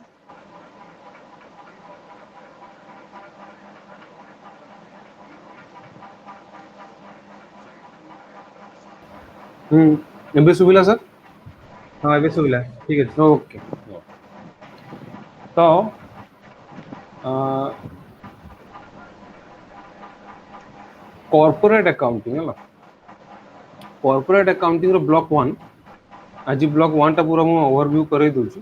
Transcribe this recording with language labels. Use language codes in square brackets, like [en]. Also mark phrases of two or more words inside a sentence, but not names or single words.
[or] ଏବେ ଶୁଭିଲା ସାର୍? हाँ ଏବେ ଶୁଭିଲା ଠିକ ଅଛି। [en] ओके। [or] तो [en] corporate accounting [hi] है ना, [en] corporate accounting [or] ର ବ୍ଲକ 1 ଆଜି ବ୍ଲକ 1 ଟା ପୂରା ମୁଁ ଓଭରଭ୍ୟୁ କରିଦେଉଛି।